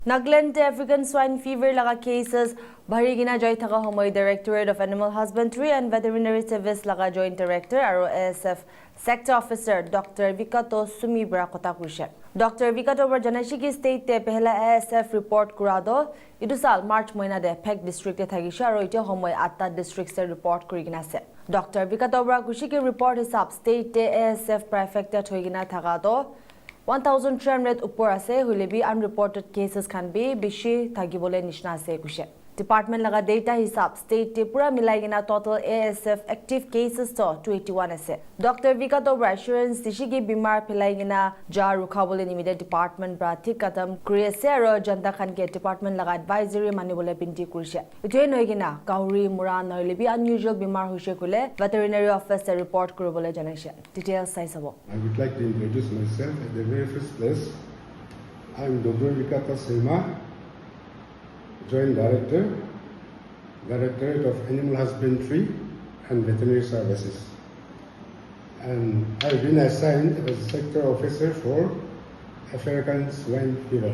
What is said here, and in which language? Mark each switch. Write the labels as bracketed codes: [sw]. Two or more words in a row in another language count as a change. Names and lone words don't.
[nag] Nagaland [en] African swine fever [nag] laga cases bharigina joy thaka homoy [en] Directorate of Animal Husbandry and Veterinary Service [nag] laga Joint Director aro [en] ASF Sector Officer [nag] Dr. Vikato Sumibra kota kurise. Dr. Vikato bar janashi ki state te pehla ASF report kurado idu sal March moina de Phek district te thagisha aro ite homoy 8 districts te report kurigina ase. Dr. Vikato bar kushi ki report hisab state te ASF prefecture hoigina thaka do 1,300 upor ase hulebi [en] unreported cases can be [nag] bishi thagibole nishna ase kushe. Department laga data hisab state te pura milaigina total ASF active cases to 281 ase. Dr. Vikato assurance dishigi bimar philaigina ja rukhabole nimide department bra thik kadam kuri ase aro janta khan ke department laga advisory manibole binti kurise. Itoi noigina kauri mura noilebi unusual bimar hoise kule [en] veterinary officer [nag] report kuribole janaise. Details sai sabo. [en] I would like to introduce myself at the very first place. I am Dr. Vikato Sema, Joint Director, Directorate of Animal Husbandry and Veterinary Services. And I have been assigned as Sector Officer for African swine fever.